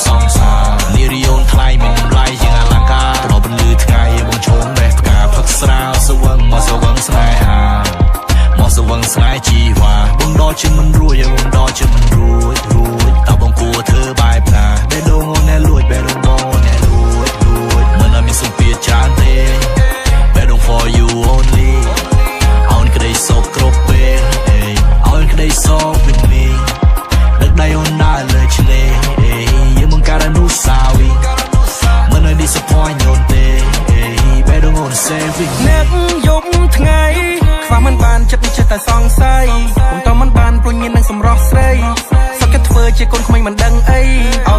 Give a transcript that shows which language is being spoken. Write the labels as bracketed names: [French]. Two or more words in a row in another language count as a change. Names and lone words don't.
[Khmer] សង្សារនារីអូនថ្លៃមានតម្លៃជាងអលង្ការដល់ពន្លឺថ្ងៃឲ្យបងឈោងបេះផ្កាផឹកស្រាវសវឹងមកសវឹងស្នេហា មកសវឹងស្នេហ៍ជីវ៉ាបងដកជាមិនរួចឲ្យបងដកជាមិនរួចតើបងគួរធ្វើបែបណាបេះដូងអូនណែលួចបេះដូងបងណែលួចមិនឲ្យមានសម្ពាធច្រើនទេបេះដូង [English] for you only [Khmer] អូនក្តីសោកគ្រប់ពេលអូនក្តីសោក [English] with me [Khmer] ដឹកដៃអូនដើរលើឆ្នេរយើងបង្កើតអនុស្សាវរីយ៍មិនឲ្យ disappoint អូនទេបេះដូងអូន saving នឹកយប់ថ្ងៃខ្វះមិនបានចិត្តនេះចិត្តតែសង្ស័យខ្ញុំតមិនបានព្រោះញៀននឹងសម្រស់ស្រីសឹកគេធ្វើជាកូនក្មេងមិនដឹងអី